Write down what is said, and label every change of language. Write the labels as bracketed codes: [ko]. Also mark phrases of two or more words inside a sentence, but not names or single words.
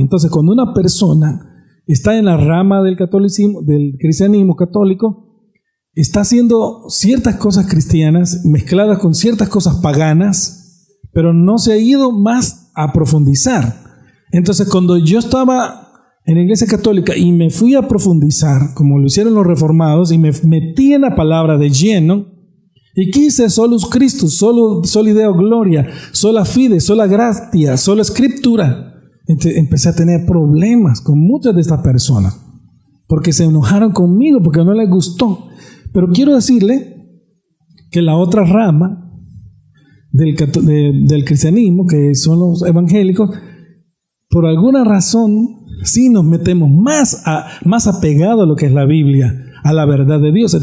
[es] Entonces, cuando una persona está en la rama del catolicismo, del cristianismo católico, está haciendo ciertas cosas cristianas mezcladas con ciertas cosas paganas, pero no se ha ido más a profundizar. Entonces, cuando yo estaba en la Iglesia Católica y me fui a profundizar, como lo hicieron los reformados, y me metí en la palabra de lleno, y quise [la] solus Christus, soli Deo gloria, sola fide, sola gratia, [es] sola escritura. Empecé a tener problemas con muchas de estas personas, porque se enojaron conmigo, porque no les gustó. Pero quiero decirle que la otra rama del cristianismo, que son los evangélicos, por alguna razón sí nos metemos más apegado a lo que es la Biblia, a la verdad de Dios.